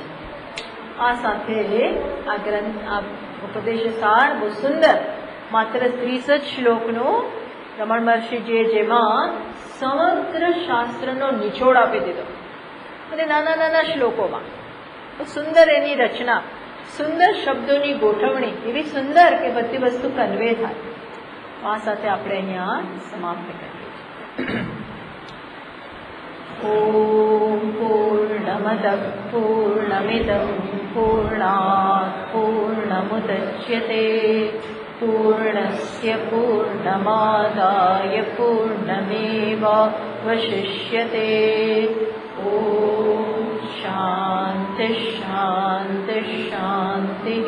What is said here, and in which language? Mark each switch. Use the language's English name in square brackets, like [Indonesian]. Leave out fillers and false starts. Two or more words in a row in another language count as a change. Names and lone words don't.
[Gujarati] આ સાથે આ ગ્રંથ, આ ઉપદેશ સાર બહુ સુંદર, માત્ર 30 જ શ્લોકનું રમણ મહર્ષિજીએ જેમાં સમગ્ર શાસ્ત્રનો નિચોડ આપી દીધો, અને નાના નાના શ્લોકોમાં સુંદર એની રચના, સુંદર શબ્દોની ગોઠવણી એવી સુંદર કે બધી વસ્તુ કન્વે થાય. આ સાથે આપણે અહીંયા સમાપ્ત કરીએ. [Sanskrit] ઓમ પૂર્ણમદ पूर्णमदः पूर्णमिदं पूर्णात् पूर्णमुदच्यते पूर्णस्य पूर्णमादाय पूर्णमेवावशिष्यते। ॐ शान्तिः शान्तिः शान्तिः।